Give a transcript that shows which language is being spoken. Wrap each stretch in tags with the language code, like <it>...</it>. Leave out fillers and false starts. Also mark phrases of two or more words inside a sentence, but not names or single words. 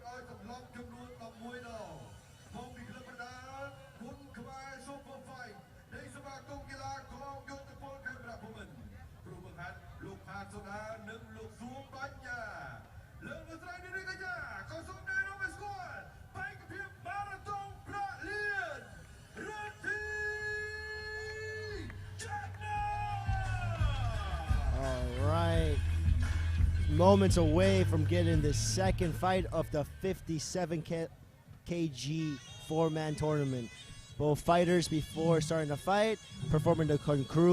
<km>ឲ្យទម្លាប់ចំនួន11ដងមកពីក្លឹបបណ្ដាគុនខ្មែរ Super Fight នៃសមាគមកីឡាកងយោធពលខេមរៈភូមិន្ទគ្រូបង្ហាត់លោកផាតសូដានិងលោកសួងបញ្ញាលើកលោកស្រីនាងកញ្ញាក៏សូមណែនាំឲ្យស្គាល់បេក្ខភាពម៉ារ៉ាតុងប្រាក់លាន Rithy Channa.</km> <en>All right. Moments away from getting the second fight of the 57 kg four-man tournament. Both fighters, before starting the fight, performing the Kun Crew.</en>